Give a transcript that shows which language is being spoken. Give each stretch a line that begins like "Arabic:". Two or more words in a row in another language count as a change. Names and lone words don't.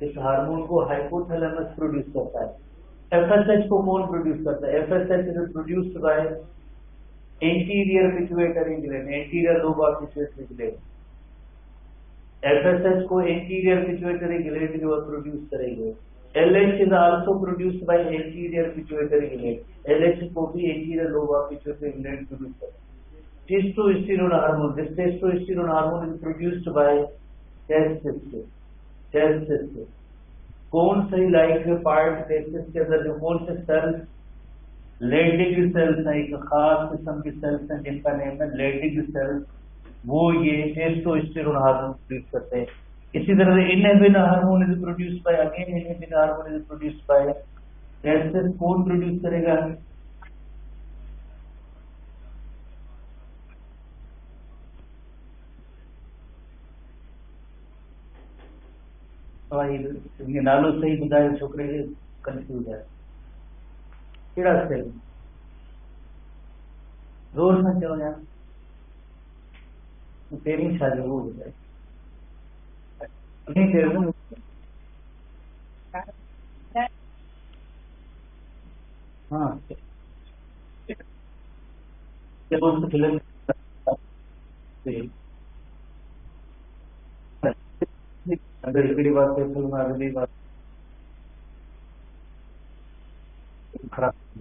Urdu: اس ہارمون کو ہائپوتھیلمس پروڈیوس کرتا ہے.
English: FSH
Urdu: کو کون پروڈیوس کرتا ہے
English: FSH is produced by anterior pituitary gland anterior lobe of pituitary gland.
Urdu: FSH को
English: anterior pituitary gland
Urdu: جو پروڈیوس کریں گے
English: LH is also produced by anterior pituitary gland.
Urdu: LH کو بھی
English: anterior lobe of pituitary gland produce
Urdu: کرتا ہے.
English: Testosterone hormone. This testosterone hormone is produced by testes. Testes.
Urdu: کون سی
English: like part
Urdu: ٹیسٹس کے اندر جو کون سے سیلز,
English: Leydig cells
Urdu: ہے، ایک خاص قسم کی سیلز ہیں جن کا نیم ہے
English: Leydig cells,
Urdu: وہ یہ
English: testosterone hormone
Urdu: پروڈیوس کرتے ہیں. اسی طرح سے
English: inhibin hormone is produced by, again inhibin hormone is produced by testis.
Urdu: کون پروڈیوس کرے گا?
Sindhi: ये नालो सही ॿुधायो, छोकिरे खे कंफ्यूज है. कहिड़ा सेल? जोर सां चओ यार, पहिरीं छा जो उहो ॿुधाए. हाँ फिल्म अगर हिकिड़ी बात फिल्म अगली बात खराब.